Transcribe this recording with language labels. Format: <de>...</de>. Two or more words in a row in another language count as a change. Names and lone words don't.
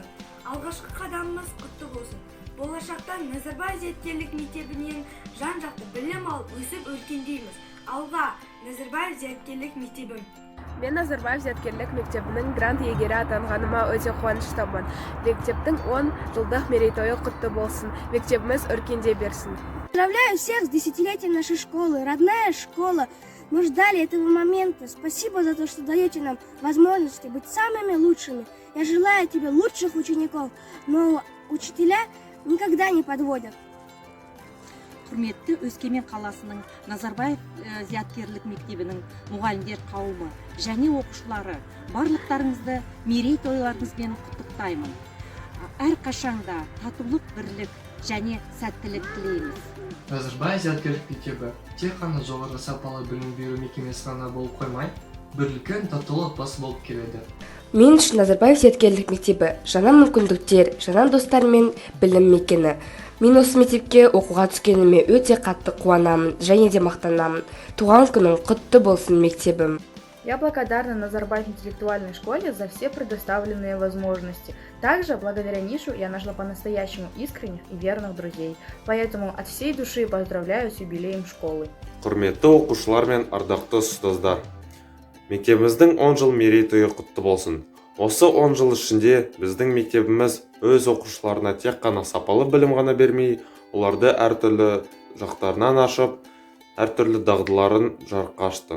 <kk>Алғашқы қадамымыз құтты болсын. Болашақта Назарбаев зияткерлік мектебінен жан-жақты білім алып өсіп өркендейміз. Алға, Назарбаев зияткерлік мектебім. Мен Назарбаев зияткерлік мектебінің грант иегері атанғаныма өте қуаныштымын. Мектептің 10 жылдық мерейтойы құтты болсын. Мектебіміз өркендей берсін.</kk> <ru>Поздравляю всех с десятилетием нашей школы, родная школа. Мы ждали этого момента. Спасибо за то, что даете нам возможности быть самыми лучшими. Я желаю тебе лучших учеников, но учителя никогда не подводят.</ru> <kk>Құрметті Өскемен қаласының Назарбаев зияткерлік мектебінің мұғалімдер қауымы және оқушылары, барлықтарыңызды мерейтойларыңызбен құттықтаймын. Әрқашанда татулық, бірлік және сәттілік тілейміз. Назарбаев зияткерлік мектебі тек қана жоғары сапалы білім беру мекемесі ғана болып қоймай, бір үлкен татулы отбасы болып келеді. Мен үшін Назарбаев зияткерлік мектебі жаңа мүмкіндіктер, жаңа достар мен білім мекені. Мен осы мектепке оқуға түскеніме өте қатты қуанамын және де мақтанамын. Туған күнің құтты болсын, мектебім.</kk> <ru>Я благодарна Назарбаев интеллектуальной школе за все предоставленные возможности. Также, благодаря Нишу, я нашла по-настоящему искренних и верных друзей. Поэтому от всей души поздравляю с юбилеем школы.</ru> <kk>Құрметті оқушылар мен ардақты ұстаздар. Мектебіміздің 10 жыл мерейтойы құтты болсын. Осы 10 жыл ішінде біздің мектебіміз өз оқушыларына тек қана сапалы білім ғана бермей, оларды әртүрлі жақтарынан ашып, әртүрлі дағдыларын жарыққа ашты.</kk>